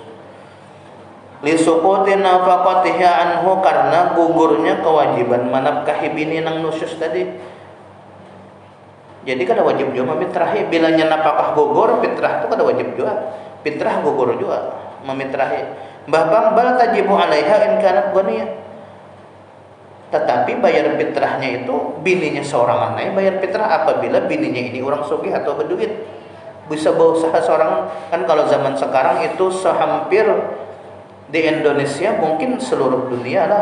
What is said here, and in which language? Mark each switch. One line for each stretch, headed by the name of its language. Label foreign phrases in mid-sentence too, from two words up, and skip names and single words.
Arabic: لسقوط نفقتها عنه,
Banjar: karena gugurnya kewajiban menafkahi bini nang nusyuz tadi. Jadi kada wajib juga memitrahi. Bilanya nafkah gugur, fitrah itu kada wajib juga. Fitrah gugur juga memitrahi.
Arabic: Bahkan بل تجب عليها إن كانت غنية.
Banjar: Tetapi bayar fitrahnya itu bininya seorang anak bayar fitrah apabila bininya ini orang sugih atau berduit. Bisa berusaha seorang, kan kalau zaman sekarang itu sehampir di Indonesia mungkin seluruh dunia lah.